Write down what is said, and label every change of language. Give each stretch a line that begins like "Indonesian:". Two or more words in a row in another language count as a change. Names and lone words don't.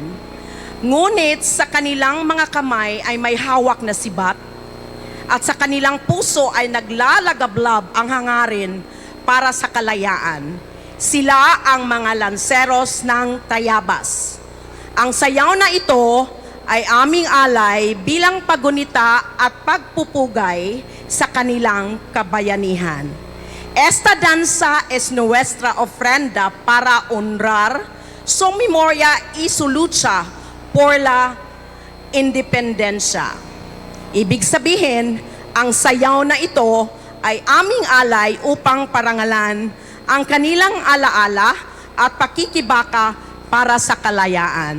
Filipino: Ngunit sa kanilang mga kamay ay may hawak na sibat at sa kanilang puso ay naglalagablab ang hangarin para sa kalayaan. Sila ang mga lanseros ng Tayabas. Ang sayaw na ito ay aming alay bilang pagunita at pagpupugay sa kanilang kabayanihan.
Spanish: Esta danza es nuestra ofrenda para honrar su memoria y su lucha por la independencia.
Filipino: Ibig sabihin, ang sayaw na ito ay aming alay upang parangalan ang kanilang alaala at pakikibaka para sa kalayaan.